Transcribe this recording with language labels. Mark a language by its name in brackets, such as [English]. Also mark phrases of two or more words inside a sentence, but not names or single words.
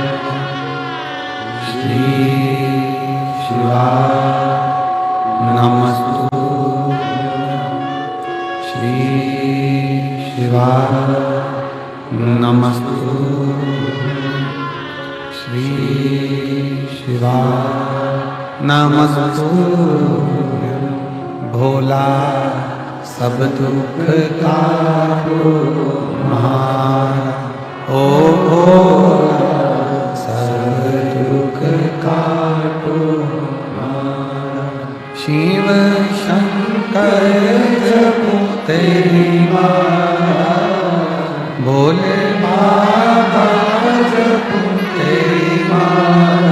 [Sanskrit] श्री शिवाय नमस्तुते, श्री शिवाय नमस्तुते, श्री शिवाय नमस्तुते। [Hindi] भोला सब दुख काटो हमारा, ओ भोला सब दुख काटो हमारा। शिव शंकर जपो तेरी माला, भोले बाबा जपो तेरी माला।